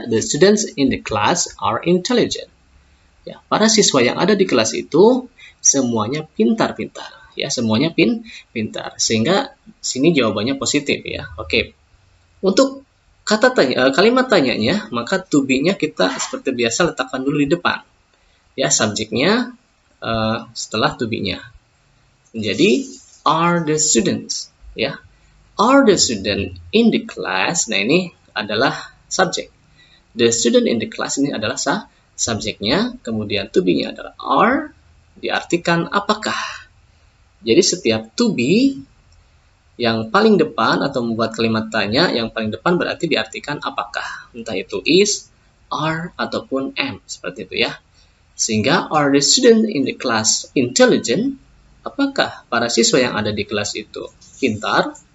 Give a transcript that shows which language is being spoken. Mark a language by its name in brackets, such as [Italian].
[English] The students in the class are intelligent. [Indonesian] Ya, para siswa yang ada di kelas itu semuanya pintar-pintar. Ya, semuanya pintar. Sehingga sini jawabannya positif ya. Oke. Untuk kata tanya, kalimat tanyanya, maka to be-nya kita seperti biasa letakkan dulu di depan. Ya, subjeknya setelah to be-nya. Jadi [English] are the students ya. Are the student in the class? [Indonesian] Nah, ini adalah subjek. [English] The student in the class [Indonesian] ini adalah subjeknya, kemudian to be-nya adalah are, diartikan apakah. Jadi setiap to be yang paling depan atau membuat kalimat tanya yang paling depan berarti diartikan apakah. Entah itu is, are, ataupun am. Seperti itu ya. Sehingga [English] are the student in the class intelligent? [Indonesian] Apakah para siswa yang ada di kelas itu pintar?